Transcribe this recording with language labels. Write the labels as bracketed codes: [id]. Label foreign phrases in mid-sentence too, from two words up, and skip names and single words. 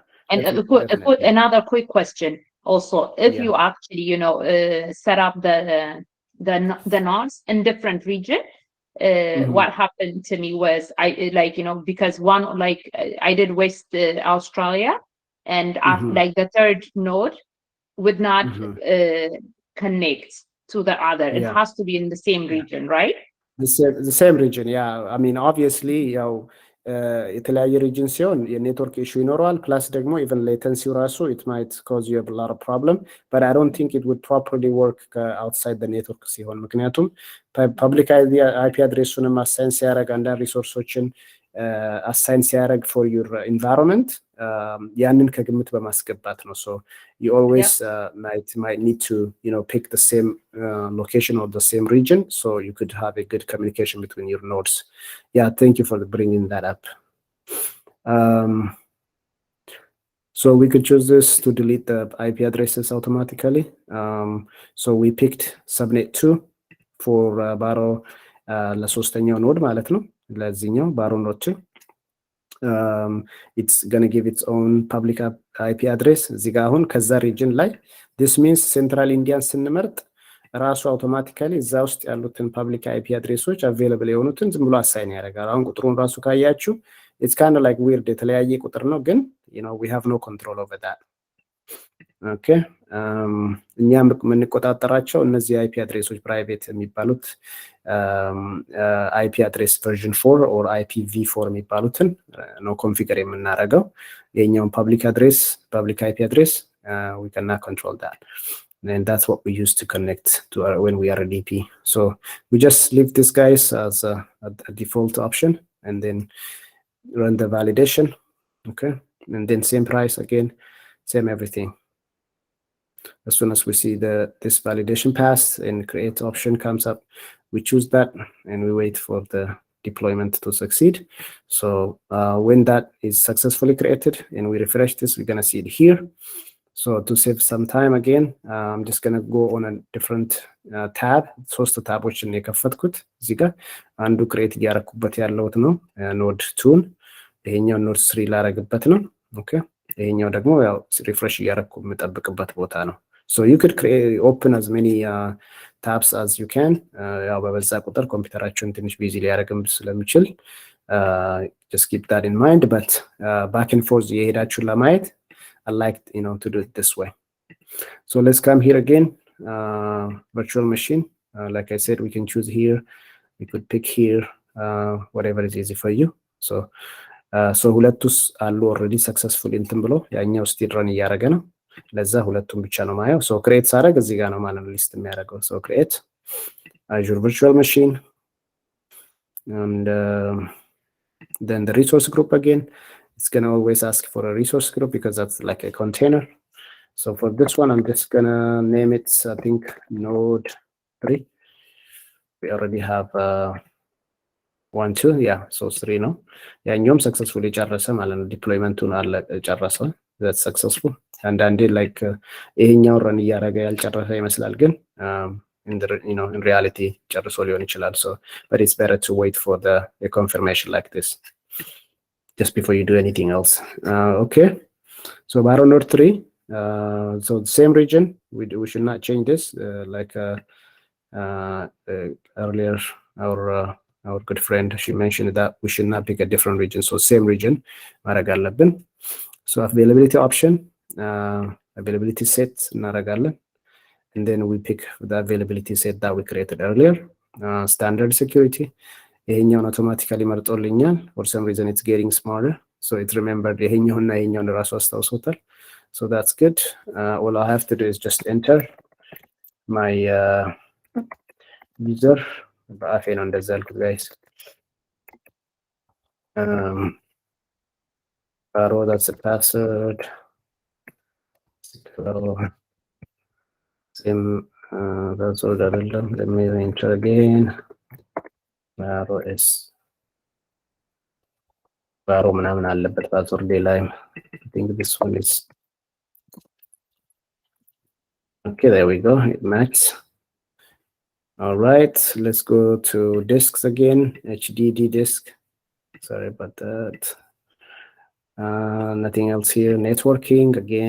[en] And another quick question also. If you actually, set up the nodes in different region, what happened to me was because one I did West Australia, and after, the third node would not connect to the other. It has to be in the same region, right? The same region, yeah. I mean, obviously, [am] የተለያየ region ሲሆን የኔትወርክ issue ይኖረዋል. [en] Plus ደግሞ even latency ራሱ it might cause you a lot of problem, but I don't think it would properly work outside the network [am] ሲሆን ምክንያቱም [en] public IP [am] አድሬሱንም አሳይን ሲያደርግ አንዳንድ ሪሶርሶችን አሳይን ሲያደርግ [en] for your environment [am] ያንን ከግምት በማስገባት ነው. [en] So you always might need to pick the same location or the same region so you could have a good communication between your nodes. Yeah, thank you for bringing that up. So we could choose this to delete the IP addresses automatically. So we picked subnet 2 for Baro [am] ለሶስተኛው ኖድ ማለት ነው ለዚህኛው [en] Baro node 2. It's gonna give its own public IP address [am] እዚህ ጋር አሁን ከዛ ሪጅን ላይ [en] this means central Indian [am] ስንመርጥ ራሱ አውቶማቲካሊ እዛ ውስጥ ያሉትን [en] public IP addresses [am] አቬይለብል የሆኑትን ዝም ብሎ አሳይን ያደርጋል። አሁን ቁጥሩን ራሱ ካያችሁ [en] it's kind of like weird [am] የተለያየ ቁጥር ነው ግን [en] we have no control over that. Okay, [am] እኛም የምንቆጣጠራቸው እነዚህ [en] IP addresses [am] ፕራይቬት የሚባሉት [en] IP address version 4 or IPv4 [am] የሚባሉትን ነው ኮንፊገር የምናደርገው። የኛውን [en] public IP address we cannot control that, and that's what we use to connect to when we are a DP. So we just leave this guys as a default option and then run the validation. Okay, and then same price again, same everything. As soon as we see this validation pass and create option comes up, we choose that and we wait for the deployment to succeed. So when that is successfully created and we refresh this, we're gonna see it here. So to save some time again, I'm just gonna go on a different tab. [am] ሶስት ታቦችን የከፈትኩት እዚህ ጋር አንዱ ክሬት እያረኩበት ያለውት ነው ኖድ 2 ይሄኛው ኖድ 3 ላረግበት ነው። ኦኬ ይሄኛው ደግሞ ያው ሪፍሬሽ እያረኩ የምጠብቅበት ቦታ ነው። [en] So you could open as many tabs as you can. [am] ያው በበዛ ቁጥር ኮምፒውተራችሁን ትንሽ ቢዚ ሊያረግም ስለሚችል [en] just keep that in mind, but back and forth [am] የሄዳችሁ ለማየት [en] I like to do it this way. So let's come here again, virtual machine. Like I said, we can choose here. We could pick here, whatever is easy for you. [am] So ሁለቱስ አሉ [en] already successful [am] እንትን ብሎ ያኛው ስቲል run እያረገ ነው። ለዛ ሁለቱም ብቻ ነው ማየው። [en] So create [am] ሳረግ እዚህ ጋር ነው ማለት ነው ሊስት የሚያደርገው። [en] So create Azure virtual machine and then the resource group again. It's gonna always ask for a resource group because that's like a container. So for this one, I'm just gonna name it, I think, node 3. We already have 1, 2, yeah, so 3 no. Yeah, and successfully [am] ጨረሰ ማለት ነው ዲፕሎይመንቱን አለ ጨረሰ። [en] That's successful. And then did like [am] ይሄኛው run እያረገ ያልጨረሰ ይመስላል ግን [en] in reality [am] ጨርሶ ሊሆን ይችላል. [en] So but it's better to wait for the confirmation like this just before you do anything else. Okay, so Baro node 3, so the same region, we should not change this like earlier our good friend, she mentioned that we should not pick a different region, so same region ማረግ አለብን. So availability option, availability set እናረጋለን, and then we pick the availability set that we created earlier. Standard security ይሄኛውን automatically መርጦልኛል. For some reason it's getting smarter, so it remembered [am] ይሄኛውና ይሄኛውን ራሱ አስታውሶታል. [en] So that's good. All I have to do is just enter my user. [am] በአፌ ነው እንደዛ ያልኩት guys. [en] Baro, that's the password. Same password አይደለም. Let me enter again. Baro is Baro [am] ምናምን አለበት ፓስወርድ ላይ. [en] I think this one is okay. There we go. It matches. All right, let's go to disks again. HDD disk. Sorry about that. Nothing else here. Networking again.